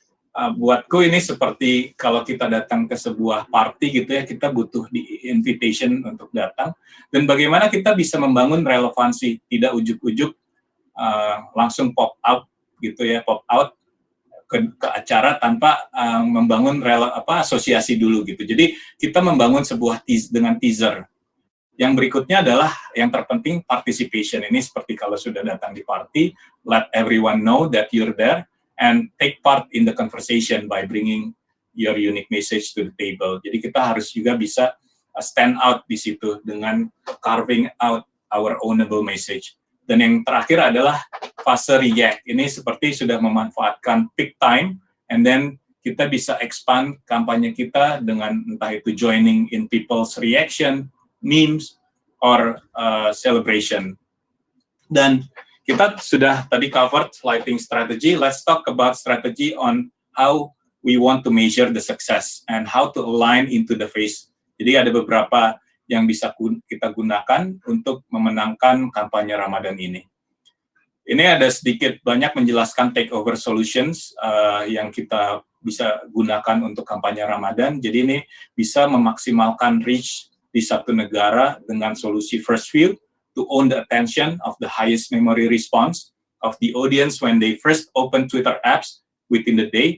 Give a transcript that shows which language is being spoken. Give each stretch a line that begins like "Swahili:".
Indonesian: Buatku ini seperti kalau kita datang ke sebuah party gitu ya, kita butuh di invitation untuk datang, dan bagaimana kita bisa membangun relevansi, tidak ujuk-ujuk langsung pop out gitu ya, pop out ke acara tanpa membangun asosiasi dulu gitu. Jadi kita membangun sebuah dengan teaser. Yang berikutnya adalah yang terpenting participation. Ini seperti kalau sudah datang di party,
English: let everyone know that you're there and take part in the conversation by bringing your unique message to the table.
Indonesian: Jadi kita harus juga bisa stand out di situ dengan
English: carving out our ownable message.
Indonesian: Dan yang terakhir adalah fase react. Ini seperti sudah memanfaatkan peak time, and then kita bisa expand kampanye kita dengan entah itu
English: joining in people's reaction, memes, or celebration.
Indonesian: Dan kita sudah tadi
English: covered lighting strategy. Let's talk about strategy on how we want to measure the success and how to align into the phase.
Indonesian: Jadi ada beberapa yang bisa kita gunakan untuk memenangkan kampanye Ramadan ini. Ini ada sedikit banyak menjelaskan takeover solutions yang kita bisa gunakan untuk kampanye Ramadan. Jadi ini bisa memaksimalkan reach di satu negara dengan solusi
English: first view to own the attention of the highest memory response of the audience when they first open Twitter apps within the day.